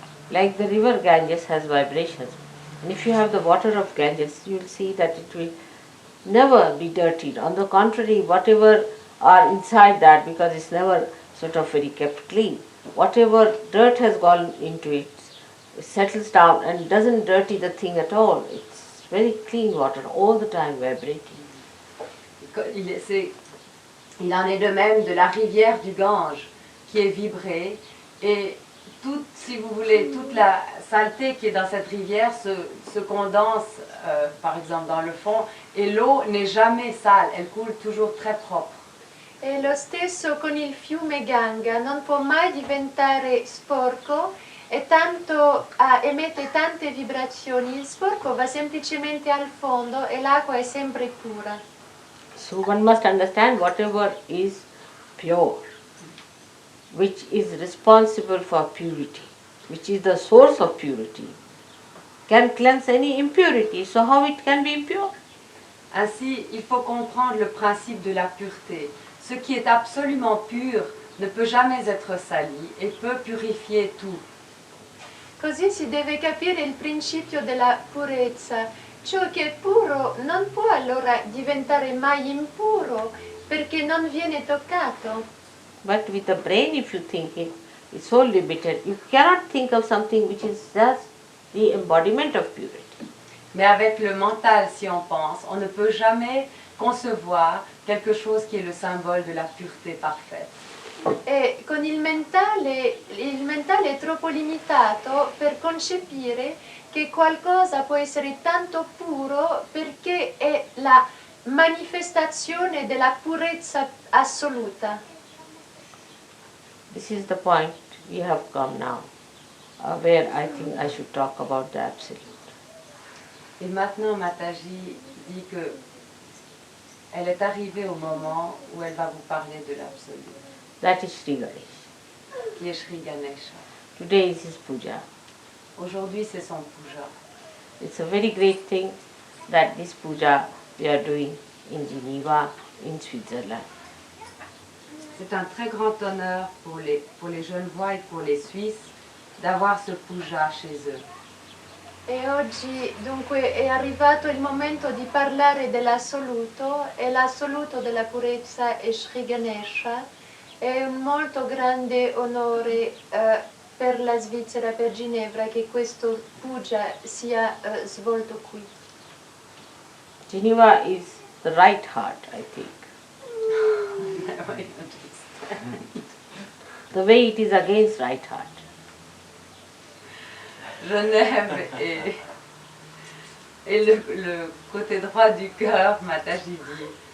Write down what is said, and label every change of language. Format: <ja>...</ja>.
<en>Like the river Ganges has vibrations. And if you have the water of Ganges, you will see that it will never be dirtied. On the contrary, whatever are inside that, because it's never sort of very kept clean, whatever dirt has gone into it, it settles down and doesn't dirty the thing at all. It's very clean water, all the time vibrating.</en> <fr>Il en est de même de la rivière du Gange qui est vibrée et toute, si vous voulez, toute la saleté qui est dans cette rivière se condense par exemple dans le fond et l'eau n'est jamais sale, elle coule toujours très propre.</fr> <it>E lo stesso con il fiume Ganga, non può mai diventare sporco e tanto emette tante vibrazioni, il sporco va semplicemente al fondo e l'acqua è sempre pura.</it> <en>So one must understand whatever is pure, which is responsible for purity, which is the source of purity, can cleanse any impurity. So how it can be impure?</en> <fr>Ainsi, il faut comprendre le principe de la pureté. Ce qui est absolument pur ne peut jamais être sali et peut purifier tout.</fr> <it>Così si deve capire il principio della purezza. Ciò che è puro non può allora diventare mai impuro perché non viene toccato.</it> <en>But with the brain, if you think it, it's so limited, you cannot think of something which is just the embodiment of purity.</en> <fr>Mais avec le mental, si on pense, on ne peut jamais concevoir quelque chose qui est le symbole de la pureté parfaite.</fr> <it>E con il mentale è troppo limitato per concepire che qualcosa può essere tanto puro perché è la manifestazione della purezza assoluta.</it> <en>This is the point we have come now, where I think I should talk about the Absolute.</en> <fr>Et maintenant, Mataji dit que elle est arrivée au moment où elle va vous parler de l'absolu,</fr> <en>That is Sri Ganesh.</en> <fr>qui est Sri Ganesha.</fr> <en>Today is his puja.</en> <fr>Aujourd'hui, c'est son puja.</fr> <en>It's a very great thing that this puja we are doing in Geneva, in Switzerland.</en> <fr>C'est un très grand honneur pour les Genevois et pour les Suisses d'avoir ce puja chez eux.</fr> <it>E oggi dunque è arrivato il momento di parlare dell'assoluto e l'assoluto della purezza è Sri Ganesha. È un molto grande onore per la Svizzera, per Ginevra, che questo puja sia svolto qui.</it> <en>Geneva is the right heart, I think. The way it is against right heart.</en> <fr>Genève et le côté droit du cœur, Mataji dit.</fr>